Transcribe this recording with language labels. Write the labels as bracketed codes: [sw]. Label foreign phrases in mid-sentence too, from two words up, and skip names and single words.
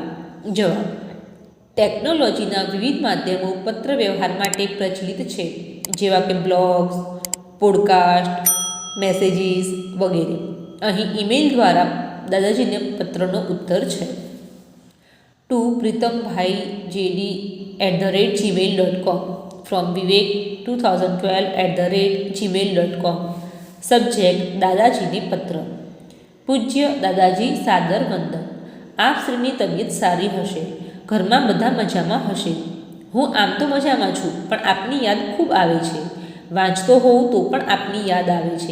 [gu] જવાબ. ટેકનોલોજીના વિવિધ માધ્યમો પત્ર વ્યવહાર માટે પ્રચલિત છે, જેવા કે બ્લોગ્સ, પોડકાસ્ટ, મેસેજીસ વગેરે. અહીં ઈમેલ દ્વારા દાદાજીને પત્રનો ઉત્તર છે. [en] ટુ pritambhaijd@gmail.com from Vivek 2012@gmail.com. [gu] સબ્જેક્ટ દાદાજીને પત્ર. પૂજ્ય દાદાજી, સાદર વંદન. આપ શ્રીની તબિયત સારી હશે. ઘરમાં બધા મજામાં હશે. હું આમ તો મજામાં છું, પણ આપની યાદ ખૂબ આવે છે. વાંચતો હોઉં તો પણ આપની યાદ આવે છે.